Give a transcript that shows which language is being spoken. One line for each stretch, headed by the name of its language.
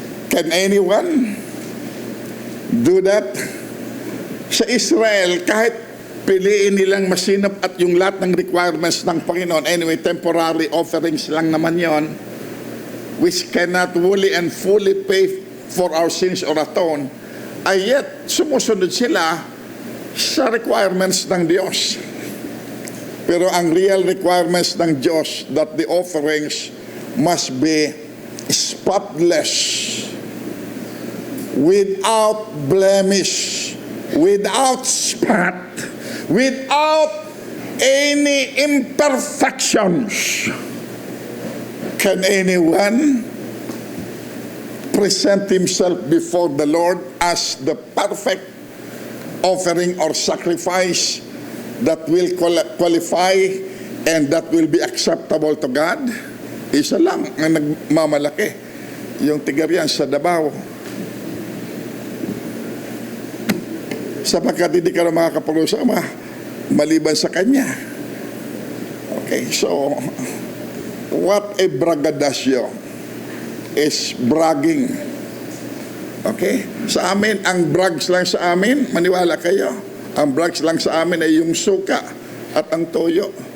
English: Can anyone do that?
Filipino: Sa Israel, kahit piliin nilang masinop at yung lahat ng requirements ng Panginoon, anyway, temporary offerings lang naman yon,
English: which cannot fully and fully pay for our sins or atone,
Filipino: ay yet sumusunod sila sa requirements ng Diyos. Pero ang real requirements ng Diyos
English: that the offerings must be spotless, without blemish, without spot, without any imperfections. Can anyone present himself before the Lord as the perfect offering or sacrifice that will qualify and that will be acceptable to God?
Filipino: Isa lang ang nagmamalaki, yung tigarian sa Davao. Sapagkat hindi ka na makakapag-usama maliban sa kanya.
English: Okay, so what a braggadasyo is bragging. Okay?
Filipino: Sa amin, ang brags lang sa amin, maniwala kayo, ang brags lang sa amin ay yung suka at ang toyo.